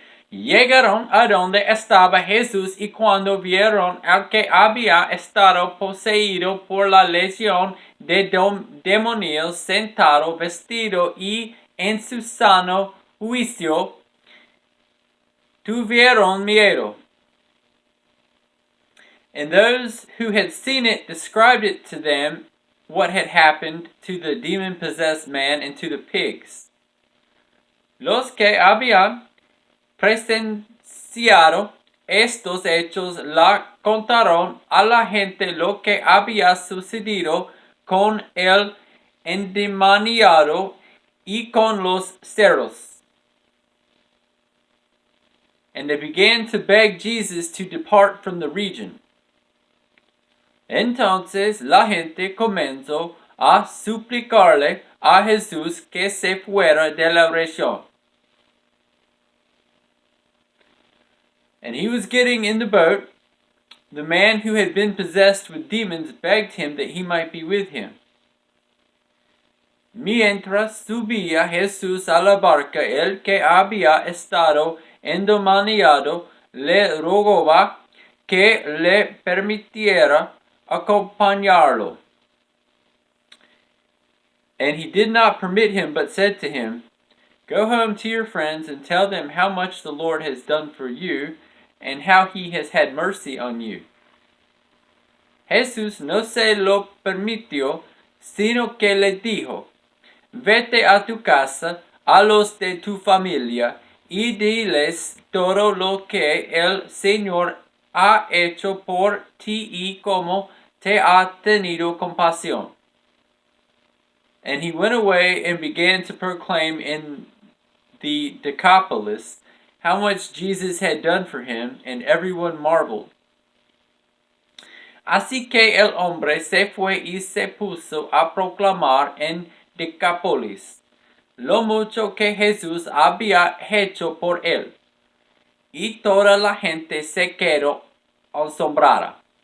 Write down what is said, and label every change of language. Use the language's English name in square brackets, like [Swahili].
[Spanish] Llegaron a donde estaba Jesús y cuando vieron al que había estado poseído por la legión de demonios sentado, vestido y en su sano juicio, tuvieron miedo. [English] And those who had seen it described it to them, what had happened to the demon-possessed man and to the pigs. [Spanish] Los que habían presenciado estos hechos la contaron a la gente lo que había sucedido con el endemoniado y con los cerdos. [English] And they began to beg Jesus to depart from the region. [Spanish] Entonces la gente comenzó a suplicarle a Jesús que se fuera de la región. [English] And he was getting in the boat. The man who had been possessed with demons begged him that he might be with him. [Spanish] Mientras subía Jesús a la barca, el que había estado endemoniado le rogaba que le permitiera acompañarlo. [English] And he did not permit him, but said to him, Go home to your friends and tell them how much the Lord has done for you, and how he has had mercy on you. [Spanish] Jesús no se lo permitió, sino que le dijo, Vete a tu casa, a los de tu familia, y diles todo lo que el Señor ha hecho por ti y cómo te ha tenido compasión. [English] And he went away and began to proclaim in the Decapolis how much Jesus had done for him, and everyone marveled. [Spanish] Así que el hombre se fue y se puso a proclamar en Decapolis lo mucho que Jesús había hecho por él, y toda la gente se quedó asombrada.